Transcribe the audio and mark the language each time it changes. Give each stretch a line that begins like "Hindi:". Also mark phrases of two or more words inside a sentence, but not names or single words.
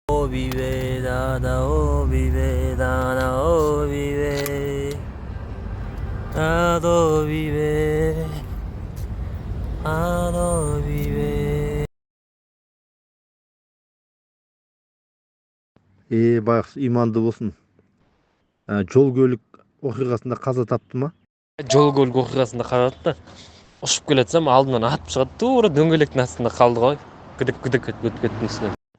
Kazakh: vive, dada, oh vive, dada, oh vive, dado vive, dado vive. Байғұс иманды болсын. Жол көлік оқиғасында қаза тапты ма? Жол көлік оқиғасында қалады. Ұшып келе жатсам алдымнан атып шығады, тура дөңгелектің астында қалды ғой. Күдіктің үстінен.